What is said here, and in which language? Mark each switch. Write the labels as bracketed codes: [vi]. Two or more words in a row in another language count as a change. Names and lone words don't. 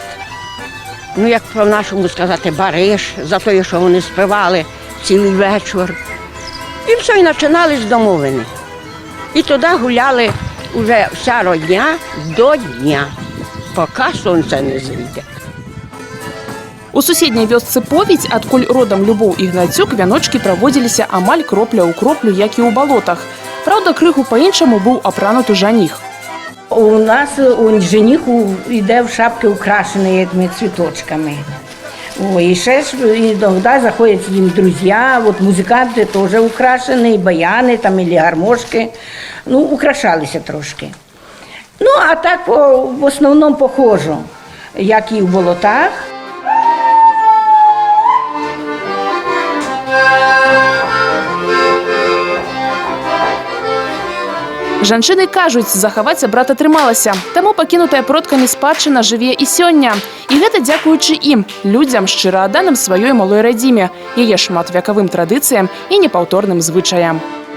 [uk] Ну, як по-нашому сказати, бариш, за те, що вони співали цілий вечір. І все, і починали з домовини. І туди гуляли вже вся родня до дня, поки сонце не зійде. [be] У суседняй вёсцы Поведь, адкуль родам Любоў Ігнацюк, вяночкі праводзіліся амаль кропля ў кроплю, як і ў балотах. Праўда, крыху па-іншаму быў апрануты жаніх. [uk] У нас жених йде в шапки, украшені цвіточками. І ще ж іноді заходять з ним друзі, от музиканти теж украшені, баяни там, або гармошки. Ну, украшалися трошки. Ну, а так в основному похоже, як і в болотах. [be] Жанчыны кажуць, захаваць абрад атрымалася, таму пакінутая продкамі спадчына жыве і сёння. І гэта дзякуючы ім, людзям, шчыра адданым сваёй малой радзіме, яе шматвекавым традыцыям і непаўторным звычаям.